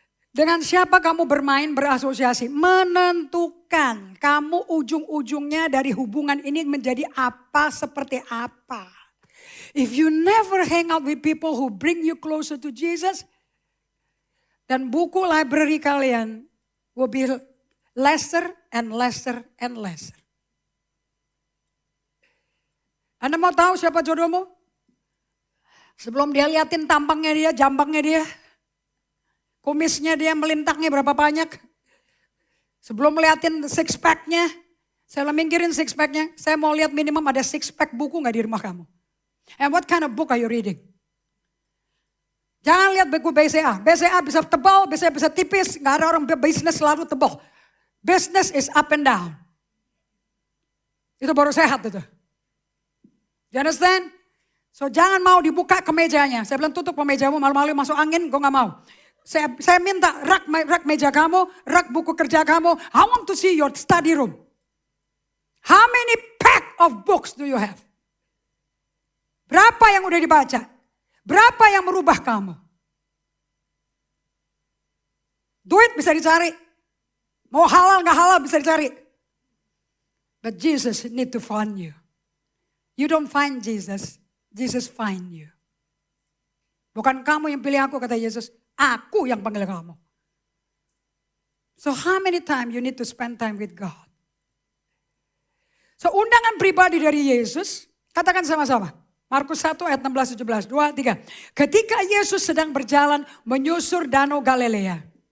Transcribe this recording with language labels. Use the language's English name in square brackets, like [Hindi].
[Indonesian] Dengan siapa kamu bermain, berasosiasi, menentukan kamu ujung-ujungnya dari hubungan ini menjadi apa, seperti apa. [English] If you never hang out with people who bring you closer to Jesus, [Indonesian] dan buku library kalian [English] will be lesser and lesser and lesser. [Indonesian] Anda mau tahu siapa jodohmu? Sebelum dia liatin tampangnya dia, jambangnya dia, kumisnya dia, melintaknya berapa banyak. Sebelum liatin six pack-nya, saya minggirin six pack-nya, saya mau lihat minimum ada 6 pack buku gak di rumah kamu. [English] And what kind of book are you reading? [Indonesian] Jangan lihat buku BCA. BCA bisa tebal, BCA bisa tipis. Gak ada orang bisnis selalu tebal. [English] Business is up and down. [Indonesian] Itu baru sehat itu. [English] You understand? [Indonesian] So jangan mau dibuka kemejanya. Saya bilang tutup kemejamu, malu-malu masuk angin, gue gak mau. Saya minta rak meja kamu, rak buku kerja kamu. [English] I want to see your study room. How many pack of books do you have? [Indonesian] Berapa yang udah dibaca? Berapa yang merubah kamu? Duit bisa dicari. Mau halal gak halal bisa dicari. [English] But Jesus need to find you. You don't find Jesus. Jesus find you. [Indonesian] Bukan kamu yang pilih aku, kata Yesus. Aku yang panggil kamu. [English] So how many times you need to spend time with God? [Indonesian] So undangan pribadi dari Yesus. Katakan sama-sama. Markus 1 ayat 16-17. 2, 3. Ketika Yesus sedang berjalan menyusur danau Galilea.